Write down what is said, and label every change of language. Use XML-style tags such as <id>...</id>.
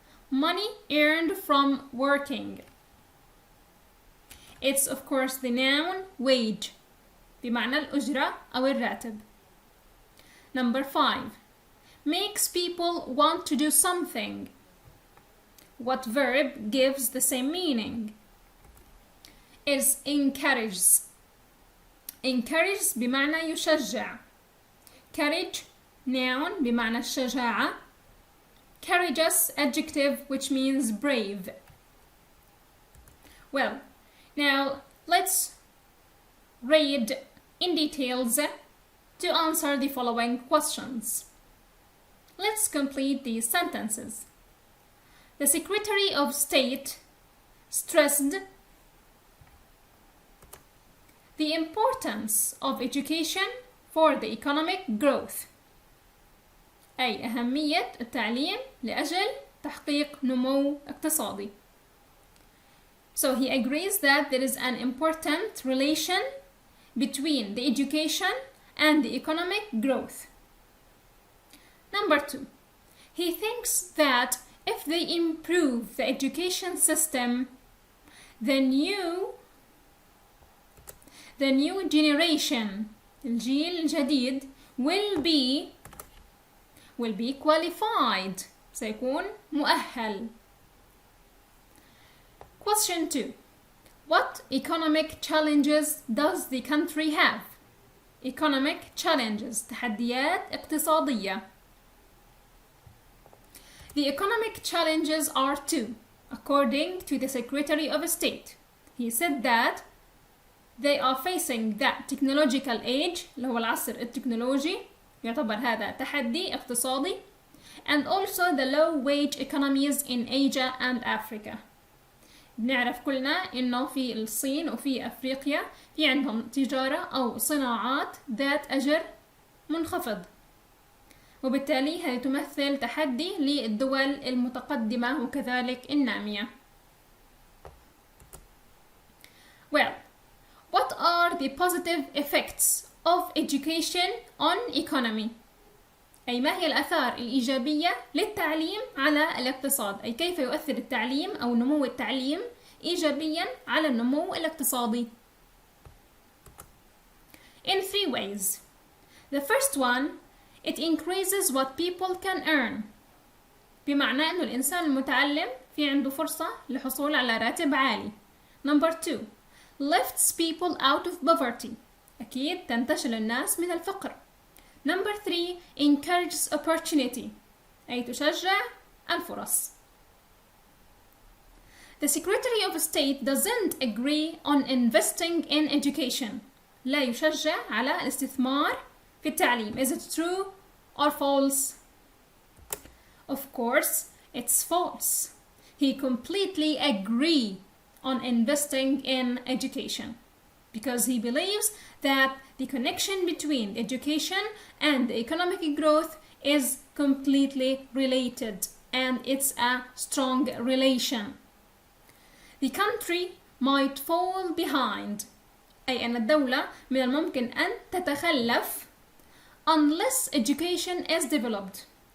<en>Money earned from working. It's of course the noun wage بمعنى الأجرة أو الراتب. Number 5. Makes people want to do something. What verb gives the same meaning? Is encourages.</en> <ar>Encourages بمعنى يشجع.</ar> <en>Courage noun بمعنى الشجاعة. Courageous adjective which means brave. Well, now let's read in details to answer the following questions. Let's complete these sentences. The Secretary of State stressed the importance of education for the economic growth.</en> <ar>أي أهمية التعليم لأجل تحقيق نمو اقتصادي.</ar> <en>So he agrees that there is an important relation between the education and the economic growth. Number 2. He thinks that if they improve the education system, the new generation, الجيل الجديد, will be qualified.</en> <ar>سيكون مؤهل.</ar> <en>Question 2. What economic challenges does the country have? Economic challenges. تحديات اقتصادية. The economic challenges are 2, according to the Secretary of State. He said that they are facing that technological age اللي هو العصر التكنولوجي يعتبر هذا تحدي اقتصادي, and also the low wage economies in Asia and Africa.</en> <ar>بنعرف كلنا إنه في الصين وفي أفريقيا في عندهم تجارة أو صناعات ذات أجر منخفض, وبالتالي هذه تمثل تحدي للدول المتقدمة وكذلك النامية.</ar> <en>Well, what are the positive effects of education on economy?</en> <ar>أي ما هي الآثار الإيجابية للتعليم على الاقتصاد؟ أي كيف يؤثر التعليم أو نمو التعليم إيجابيا على النمو الاقتصادي؟ In 3 ways.</ar> <en>The first one, it increases what people can earn.</en> <ar>بمعنى أنه الإنسان المتعلم في عنده فرصة للحصول على راتب عالي.</ar> <en>Number 2, lifts people out of poverty.</en> <ar>أكيد تنتشل الناس من الفقر.</ar> <en>Number 3, encourages opportunity. أي تشجع الفرص. The Secretary of State doesn't agree on investing in education.</en> <ar>لا يشجع على الاستثمار في التعليم.</ar> <en>Is it true or false? Of course, it's false. He completely agrees on investing in education because he believes that the connection between education and economic growth is completely related and it's a strong relation. The country might fall behind.</en> <ar>أي أن الدولة من الممكن أن تتخلف unless education is developed.</ar>